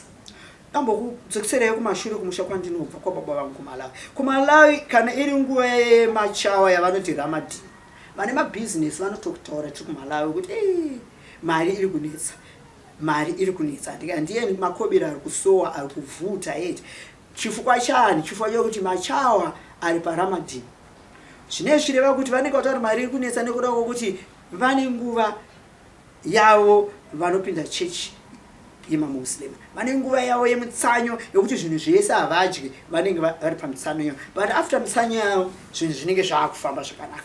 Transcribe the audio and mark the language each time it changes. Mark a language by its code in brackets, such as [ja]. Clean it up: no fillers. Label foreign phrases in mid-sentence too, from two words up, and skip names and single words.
[sn] Ndambokudzokeserai kumashure kumusha kwandinobva kwababa vangu kuMalawi kana iri nguva yemachawa yavanoti Ramadan, vane mabhizinesi vanotokutaura tiri kuMalawi kuti mari iri kunetsa. Ndiye makobira ari kusowa ari kuvhuta eti [ny] chifukwa chani? Chifukwa chokuti [sn] machawa ari paRamadan. Zvine zvireva kuti vanenge kutaura mari iri kunetsa nekuda kwokuti vane nguva yavo vanopinda chechi yemamuslim, vane nguva yavo yemutsanyo yokuti zvinhu zvese havadyi, vanenge vari pamutsanyo yavo, [en] but after [sn] mutsanyo yavo zvinhu zvinenge zvaakufamba zvakanaka.